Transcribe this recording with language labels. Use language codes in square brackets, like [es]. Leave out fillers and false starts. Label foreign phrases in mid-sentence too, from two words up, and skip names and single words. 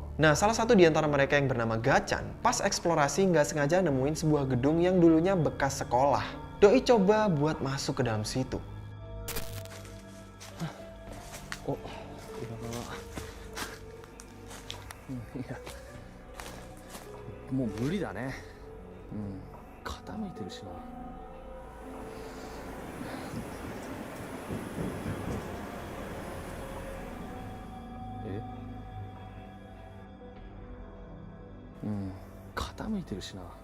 [id] Nah, salah satu di antara mereka yang bernama Gachan, pas eksplorasi nggak sengaja nemuin sebuah gedung yang dulunya bekas sekolah. Doi coba buat masuk ke dalam situ. Oh, iya. [ja] もう無理だね。傾いてるしな。傾いてるしな。